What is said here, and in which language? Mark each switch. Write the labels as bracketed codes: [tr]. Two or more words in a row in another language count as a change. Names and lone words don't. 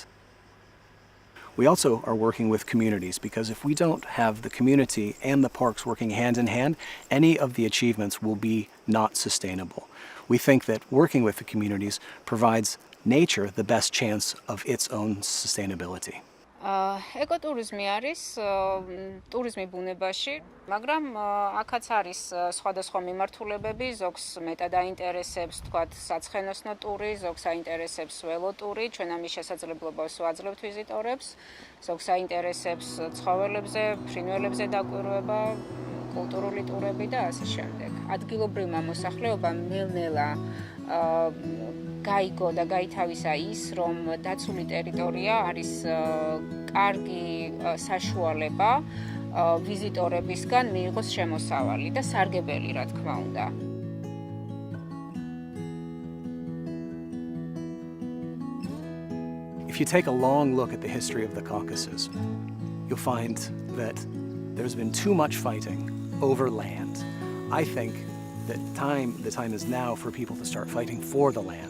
[en] We also are working with communities because if we don't have the community and the parks working hand in hand, any of the achievements will be not sustainable. We think that working with the communities provides nature the best chance of its own sustainability? [ka] ეკოტურიზმი არის ტურიზმი ბუნებაში, მაგრამ აქაც არის სხვადასხვა მიმართულებები, ზოგს მეტად აინტერესებს, თქვათ, საცხენოსნო ტური, ზოგს აინტერესებს ველოტური, ჩვენ ამის შესაძლებლობას ვაძლევთ ვიზიტორებს, ზოგს აინტერესებს ცხოველებზე, ფრინველებზე დაკვირვება, კულტურული ტურები და ასე შემდეგ. ადგილობრივმა მოსახლეობამ ნელ-ნელა გაიგო და გაითავისა ის, რომ დაცული ტერიტორია არის კარგი საშუალება ვიზიტორებისგან მიიღოს შემოსავალი და სარგებელი, რა თქმა უნდა. [en] If you take a long look at the history of the Caucasus, you'll find that there's been too much fighting over land. I think that the time is now for people to start fighting for the land.